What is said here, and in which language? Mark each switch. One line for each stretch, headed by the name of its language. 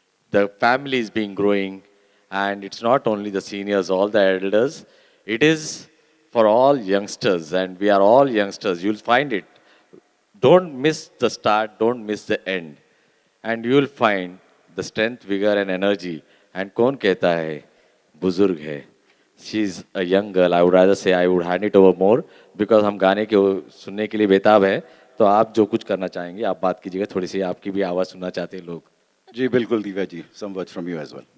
English: The family is being growing, and it's not only the seniors, all the elders. It is for all youngsters, and we are all youngsters. You'll find it. Don't miss the start, don't miss the end. And you will find the strength, vigor, and energy.
Hindi: And कौन कहता है बुजुर्ग है?
English: She's a young girl. I would rather say I would hand it over more because
Hindi: हम गाने के सुनने के लिए बेताब है. तो आप जो कुछ करना चाहेंगे आप बात कीजिएगा, थोड़ी सी आपकी भी आवाज़ सुनना चाहते हैं लोग. जी बिल्कुल
English: Divya ji, some words from you as well.